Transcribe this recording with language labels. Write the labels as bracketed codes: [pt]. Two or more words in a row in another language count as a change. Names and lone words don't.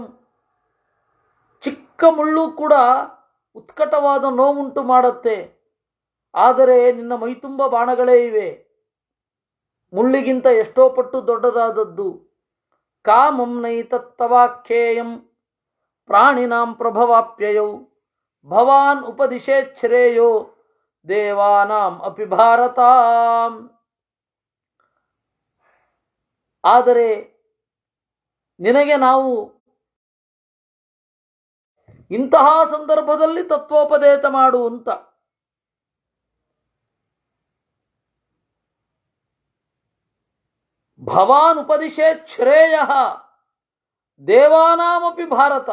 [kn] ಚಿಕ್ಕ ಮುಳ್ಳು ಕೂಡ ಉತ್ಕಟವಾದ ನೋವುಂಟು ಮಾಡುತ್ತೆ. ಆದರೆ ನಿನ್ನ ಮೈತುಂಬ ಬಾಣಗಳೇ ಇವೆ, ಮುಳ್ಳಿಗಿಂತ ಎಷ್ಟೋ ಪಟ್ಟು ದೊಡ್ಡದಾದದ್ದು. [sa] ಕಾಮಂ ನೈತತ್ತವಾಖ್ಯೇಯಂ ಪ್ರಾಣಿನಾಂ ಪ್ರಭವಾಪ್ಯಯೌ ಭವಾನ್ ಉಪದಿಶೇಚ್ಛ್ರೇಯೋ ದೇವಾನಾಂ ಅಪಿ ಭಾರತ. [kn] ಆದರೆ ನಿನಗೆ ನಾವು ಇಂತಹ ಸಂದರ್ಭದಲ್ಲಿ ತತ್ವೋಪದೇಶ ಮಾಡು ಅಂತ. [sa] ಭವಾನ್ ಉಪದಿಶೇತ್ ಶ್ರೇಯ ದೇವಾನಾಮಪಿ ಭಾರತ.